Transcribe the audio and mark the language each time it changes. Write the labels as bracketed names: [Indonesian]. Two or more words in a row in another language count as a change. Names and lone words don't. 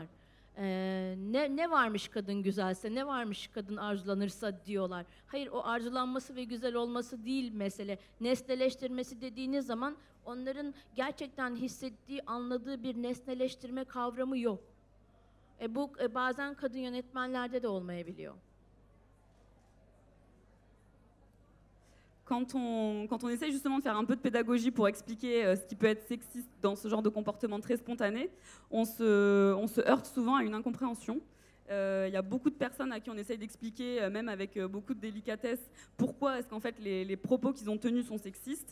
[Turkish] Ne varmış kadın güzelse, ne varmış kadın arzulanırsa diyorlar. Hayır, o arzulanması ve güzel olması değil mesele. Nesneleştirmesi dediğiniz zaman onların gerçekten hissettiği, anladığı bir nesneleştirme kavramı yok. Bu bazen kadın yönetmenlerde de olmayabiliyor. [French] Quand on essaye justement de faire un peu de pédagogie pour expliquer ce qui peut être sexiste dans ce genre de comportement très spontané, on se heurte souvent à une incompréhension. Il y a beaucoup de personnes à qui on essaye d'expliquer, même avec beaucoup de délicatesse, pourquoi est-ce qu'en fait les propos qu'ils ont tenus sont sexistes.